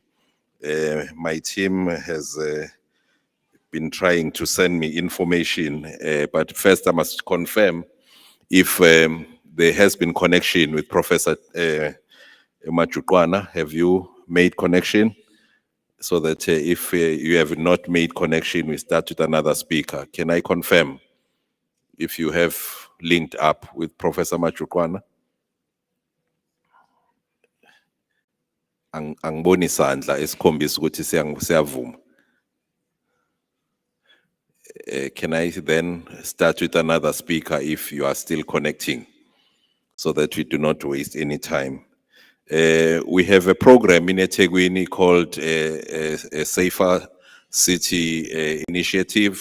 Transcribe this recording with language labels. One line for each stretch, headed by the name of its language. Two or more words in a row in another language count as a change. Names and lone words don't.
English: My team has been trying to send me information, but first I must confirm if there has been connection with Professor Machukwana. Have you made connection? So that if you have not made connection, we start with another speaker. Can I confirm if you have linked up with Professor Machukwana?
Zulu: Angiboni isandla esikhombisa ukuthi siyavuma.
English: Can I then start with another speaker if you are still connecting, so that we do not waste any time? We have a program in eThekwini called a Safer City Initiative.